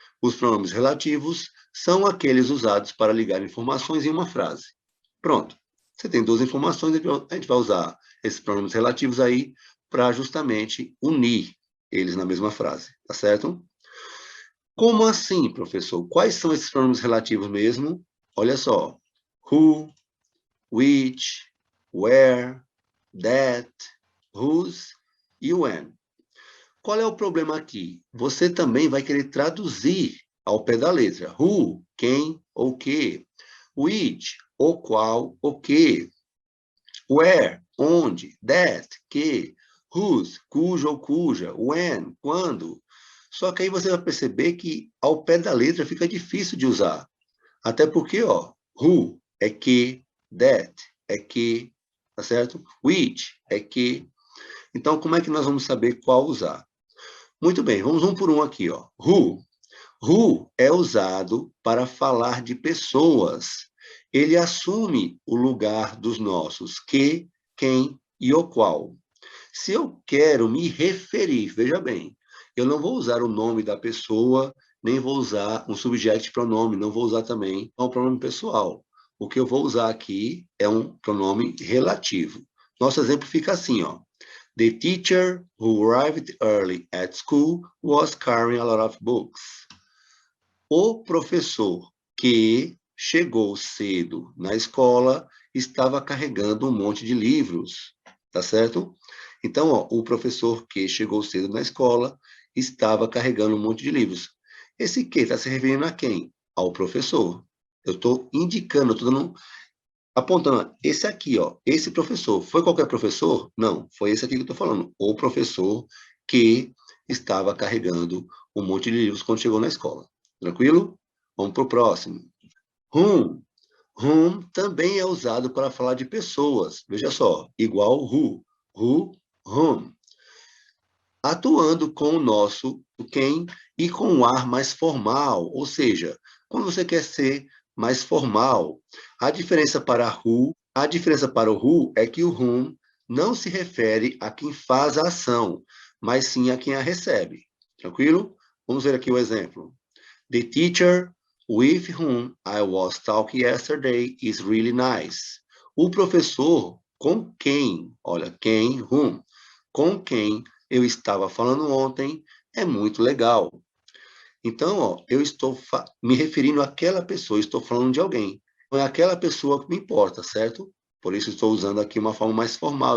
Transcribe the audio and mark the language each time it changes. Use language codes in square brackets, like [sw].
[pt] Os pronomes relativos são aqueles usados para ligar informações em uma frase. Pronto. Você tem duas informações, a gente vai usar esses pronomes relativos aí para justamente unir eles na mesma frase, tá certo? Como assim, professor? Quais são esses pronomes relativos mesmo? Olha só. [en] Who, which, where, that, whose e when. [pt] Qual é o problema aqui? Você também vai querer traduzir ao pé da letra. Who, quem ou que. Which, o qual, o que. Where, onde. That, que. Whose, cujo ou cuja. When, quando. Só que aí você vai perceber que ao pé da letra fica difícil de usar. Até porque, ó, who é que, that é que, tá certo? Which é que. Então, como é que nós vamos saber qual usar? Muito bem, vamos um por um aqui, ó. Who. Who é usado para falar de pessoas. Ele assume o lugar dos nossos que, quem e o qual. Se eu quero me referir, veja bem, eu não vou usar o nome da pessoa, nem vou usar um subject pronome, não vou usar também um pronome pessoal. O que eu vou usar aqui é um pronome relativo. Nosso exemplo fica assim, ó. [en] The teacher who arrived early at school was carrying a lot of books. [pt] O professor que chegou cedo na escola estava carregando um monte de livros, tá certo? Então, ó, o professor que chegou cedo na escola estava carregando um monte de livros. Esse que está se referindo a quem? Ao professor. Eu estou indicando, estou dando apontando, esse aqui, ó, esse professor, foi qualquer professor? Não, foi esse aqui que eu estou falando, o professor que estava carregando um monte de livros quando chegou na escola. Tranquilo? Vamos para o próximo. Whom. Whom também é usado para falar de pessoas. Veja só, igual who. Who, whom. Atuando com o nosso, o quem, e com um ar mais formal, ou seja, quando você quer ser mais formal. A diferença para o who é que o whom não se refere a quem faz a ação, mas sim a quem a recebe. Tranquilo? Vamos ver aqui o exemplo. [en] The teacher with whom I was talking yesterday is really nice. [pt] O professor com quem, olha, quem, whom, com quem eu estava falando ontem é muito legal. Então, ó, eu estou me referindo àquela pessoa, estou falando de alguém. Não é aquela pessoa que me importa, certo? Por isso estou usando aqui uma forma mais formal.